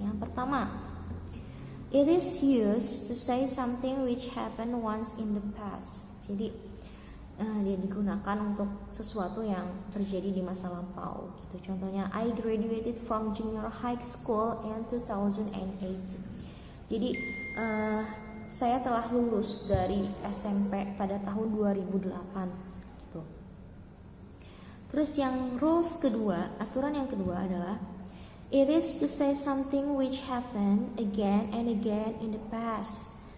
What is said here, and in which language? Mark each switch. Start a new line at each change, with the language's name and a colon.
Indonesian: Yang pertama,
English: it is used to say something which happened once in the past.
Indonesian: Jadi dia digunakan untuk sesuatu yang terjadi di masa lampau gitu. Contohnya,
English: I graduated from junior high school in 2008.
Indonesian: Jadi saya telah lulus dari SMP pada tahun 2008 gitu. Terus yang rules kedua, aturan yang kedua adalah
English: it is to say something which happened again and again in the past.